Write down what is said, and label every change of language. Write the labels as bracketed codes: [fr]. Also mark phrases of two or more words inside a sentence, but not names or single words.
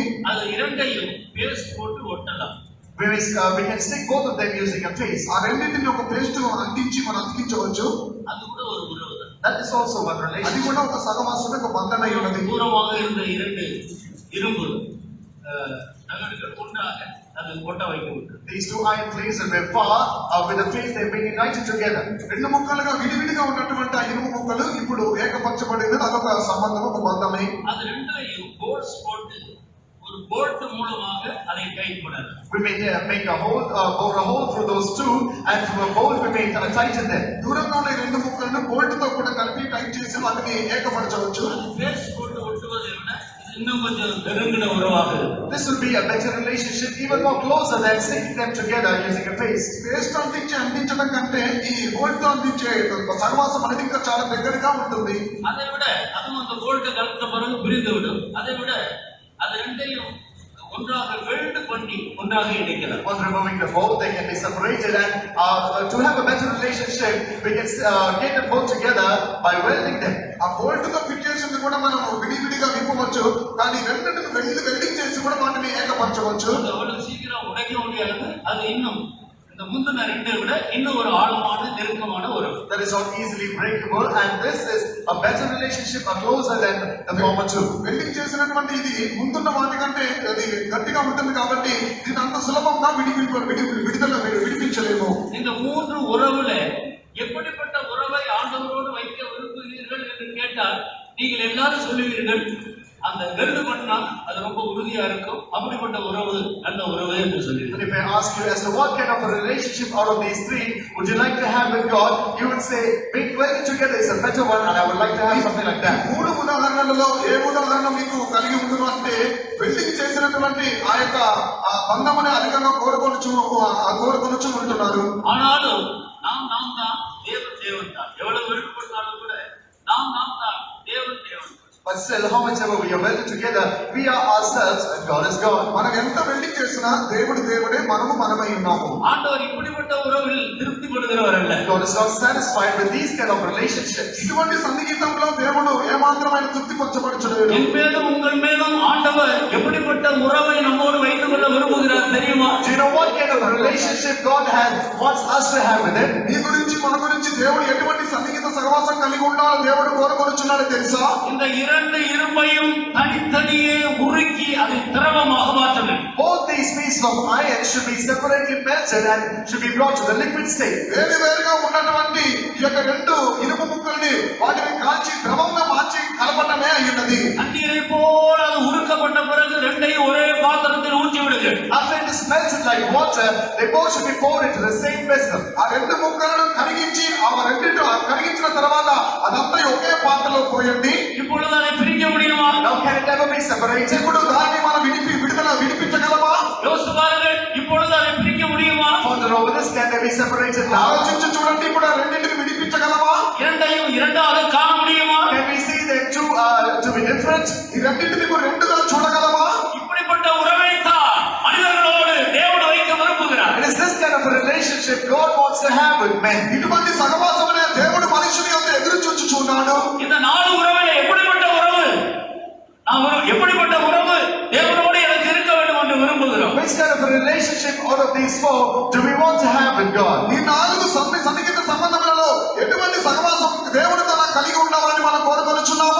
[ta] அது இரண்டையும் பேஸ்ட் போட்டு ஒட்டலாம். [en] We can stick both of them using a paste. [te] ఆ రెండింటిని ఒక పేస్ట్ అంటించి మనం అతికించవచ్చు. [ta] அது கூட ஒரு உறவு தான். [en] That is also one [te] అది [en] relation. [te] కూడా ఒక సహవాసం యొక్క బంధనై ఉన్నది. [ta] தூரமாக இருந்த 2 இரும்பு நகடுகள் ஒன்றாக அது ஒட்ட வைக்கப்பட்டது. [en] These 2 iron plates that were far, with the paste they've been united together. [te] 2 ముక్కలుగా విడివిడిగా ఉన్నటువంటి ఆ ఇనుము ముక్కలు ఇప్పుడు ఏకపరచబడింది. అదొక సంబంధం, ఒక బంధమే. [ta] அது ரெண்டையும் போல்ட்ஸ் போட்டு ஒரு போல்ட் மூலமாக அதை டைட் பண்ணலாம். [en] We may make a hole, bore a hole through those 2, and through a bolt we may tighten them. [te] దూరంగా ఉన్న 2 ముక్కలను బోల్ట్ తో కూడా కలిపి టైట్ చేసి వాటిని ఏకపరచవచ్చు. [ta] பேஸ்ட் போட்டு ஒட்டுவதை விட இது இன்னும் கொஞ்சம் நெருங்கின உறவாக இருக்கும். [en] This will be a better relationship, even more closer than sticking them together using a paste. [te] పేస్ట్ అంటించడం కంటే ఈ బోల్ట్ తో అంటించే సహవాసం అనేది ఇంకా చాలా దగ్గరగా ఉంటుంది. [ta] அதை விட அதுவும் அந்த போல்ட்டை கலந்த பிறகு பிரிந்து விடும். அதை விட அது ரெண்டையும் ஒன்றாக வெல்ட் பண்ணி ஒன்றாக இணைக்கலாம். [en] On removing the bolt, they can be separated, and to have a better relationship, we can get them both together by welding them. [te] ఆ బోల్ట్ తో ఫిట్ చేసింది కూడా మనం విడివిడిగా విప్పవచ్చు, కానీ రెండింటిని వెల్డింగ్ చేసి కూడా వాటిని ఏకపరచవచ్చు. [ta] அது அவ்வளவு சீக்கிரம் உடைக்க முடியாது. அது இன்னும் இந்த முந்தின 2 விட இன்னும் ஒரு ஆழமான நெருக்கமான உறவு. [en] That is not easily breakable, and this is a better relationship, a closer than the former 2. [te] వెల్డింగ్ చేసినటువంటి ఇది ముందున్న వాటికంటే అది గట్టిగా ఉంటుంది కాబట్టి దీన్ని అంత సులభంగా విడిపించలేము. [ta] இந்த 3 உறவுல எப்படிப்பட்ட உறவை ஆண்டவரோடு வைக்க விரும்புகிறீர்கள் என்று கேட்டால் நீங்கள் எல்லாரும் சொல்லுவீர்கள் அந்த வெல்டு பண்ணா அது ரொம்ப உறுதியா இருக்கும், அப்படிப்பட்ட உறவு நல்ல உறவு என்று சொல்லுவீர்கள். [en] If I ask you as to what kind of a relationship out of these 3 would you like to have with God, you would say being welded together is a better one, and I would like to have something like that. [te] 3 ఉదాహరణలలో ఏ ఉదాహరణ మీకు కలిగి ఉండును అంటే వెల్డింగ్ చేసినటువంటి ఆ యొక్క బంధముని అధికంగా కోరుకొనుచు ఉంటున్నారు. [ta] ஆனாலும் நாம் தான் தேவன் தான். எவ்வளவு விருப்பப்பட்டாலும் கூட நாம் தான் தேவன். [en] But still, how much ever we are welded together, we are ourselves and God is God. [te] మనం ఎంత వెల్డింగ్ చేసినా దేవుడు దేవుడే, మనము మనమై ఉన్నాము. [ta] ஆண்டவர் இப்படிப்பட்ட உறவில் திருப்தி படுகிறவர் அல்ல. [en] God is not satisfied with these kind of relationships. [te] ఇటువంటి సన్నిహితంలో దేవుడు ఏమాత్రమైన తృప్తి పరచబడలేదు. [ta] என் மேலும் உங்கள் மேலும் ஆண்டவர் எப்படிப்பட்ட உறவை நம்மோடு வைத்துக் கொள்ள விரும்புகிறார் தெரியுமா? [en] Do you know what kind of relationship God wants us to have with Him? [te] నీ గురించి మన గురించి దేవుడు ఎటువంటి సన్నిహిత సహవాసం కలిగి ఉండాలని దేవుడు కోరుకొనుచున్నాడో తెలుసా? [ta] இந்த இரண்டு இரும்பையும் தனித்தனியே உருக்கி அதை திரவமாக மாற்ற வேண்டும். [en] Both these pieces of iron should be separately melted and should be brought to the liquid state. [te] వేరువేరుగా ఉన్నటువంటి ఈ యొక్క రెండు ఇనుప ముక్కల్ని వాటిని కాల్చి ద్రవంగా మార్చి కలపడమే అయ్యున్నది. [ta] தண்ணீரை போல அது உருக்கப்பட்ட பிறகு ரெண்டையும் ஒரே பாத்திரத்தில் ஊற்றி விடுங்கள். [en] After it is melted like water, they both should be poured into the same vessel. [te] ఆ రెండు ముక్కలను కరిగించి ఆ రెండింటి కరిగించిన తర్వాత అదంతా ఒకే పాత్రలో పోయండి. [ta] இப்பொழுது அதை பிரிக்க முடியுமா? [en] Now can it ever be separated? [te] ఇప్పుడు దాన్ని మనం విడిపించగలమా? [ta] யோசித்து பாருங்கள், இப்பொழுது அதை பிரிக்க முடியுமா? [en] Ponder over this, can they be separated now? [te] ఆలోచించి చూడండి, ఇప్పుడు ఆ రెండింటిని విడిపించగలమా? [ta] இரண்டையும் இரண்டாக காண முடியுமா? [en] Can we see them to be different? [te] ఈ రెండింటిని రెండుగా చూడగలమా? [ta] இப்படிப்பட்ட உறவை தான் மனிதர்களோடு தேவன் வைக்க விரும்புகிறார். [en] It is this kind of a relationship God wants to have with men. [te] ఇటువంటి సహవాసమునే దేవుడు మనుషుని యొక్క ఎదురు చూచుచున్నాడు. [ta] இந்த நாலு உறவிலே எப்படிப்பட்ட உறவு, எப்படிப்பட்ட உறவு தேவனோடு எனக்கு இருக்க வேண்டும் என்று விரும்புகிறோம். [en] Which kind of a relationship out of these four do we want to have with God? [te] ఈ నాలుగు సన్నిహిత సంబంధములలో ఎటువంటి సహవాసం దేవుడితో నాకు కలిగి ఉండాలని మనం కోరుకొనుచున్నాము.